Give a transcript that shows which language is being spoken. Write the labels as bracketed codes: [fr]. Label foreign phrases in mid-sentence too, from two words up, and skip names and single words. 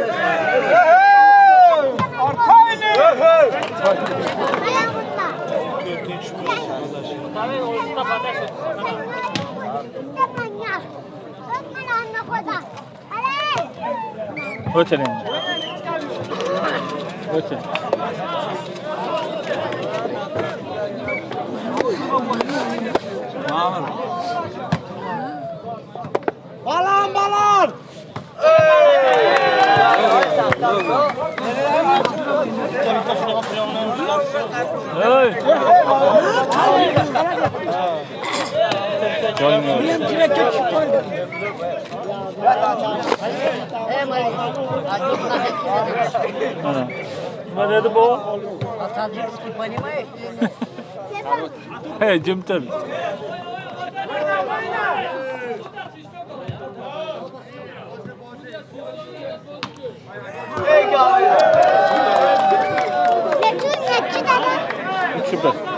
[uz] O'tir endi. O'tir. Ma'mur. Balan! Hey! [tr] Benim direkte çıkmadı. [uz] Mana. Nima dedi bu? [ru] Taджикский понимаешь? [uz] Hey, jim tur. [tr] Süper.